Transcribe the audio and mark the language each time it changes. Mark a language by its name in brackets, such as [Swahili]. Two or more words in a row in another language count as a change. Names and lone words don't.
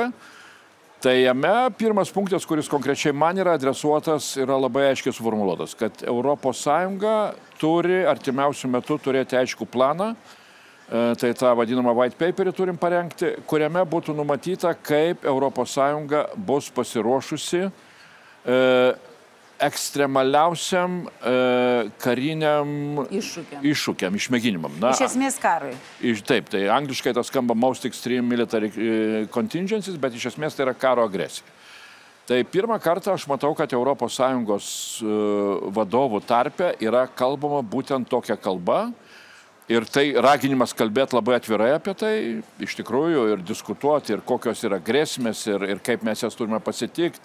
[Lithuanian] Tai jame pirmas punktas, kuris konkrečiai man yra adresuotas, yra labai aiškiai suformuluotas, kad ES turi artimiausių metų turėti aiškų planą, tai tą vadinamą [English] white paperį [Lithuanian] turim parengti, kuriame būtų numatyta, kaip ES bus pasiruošusi ekstremaliausiam kariniam iššūkiam, išmėginimam. Iš esmės karui. Taip, tai angliškai tas skamba [English] most extreme military contingencies, [Lithuanian] bet iš esmės tai yra karo agresija. Tai pirmą kartą aš matau, kad ES vadovų tarpe yra kalbama būtent tokia kalba. Ir tai raginimas kalbėti labai atvirai apie tai, iš tikrųjų, ir diskutuoti, ir kokios yra grėsmės, ir kaip mes jas turime pasitikti.